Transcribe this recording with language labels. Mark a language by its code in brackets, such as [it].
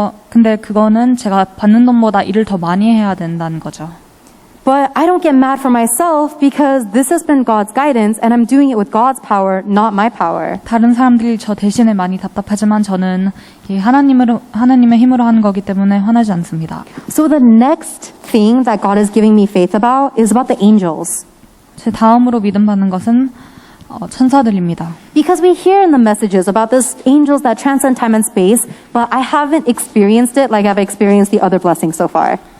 [ko] 근데 그거는 제가 받는 돈보다 일을 더 많이 해야 된다는 거죠. [en] But I don't get mad for myself because this has been God's guidance and I'm doing it with God's power, not my power. [ko] 다른 사람들이 저 대신에 많이 답답하지만 저는 하나님의 힘으로 하는 거기 때문에 화나지 않습니다. [en] So the next thing that God is giving me faith about is about the angels. [ko] 제 다음으로 믿음 받는 것은 천사들입니다. [en] Because we hear in the messages about these angels that transcend time and space, but I haven't experienced it like I've experienced the other blessings so far.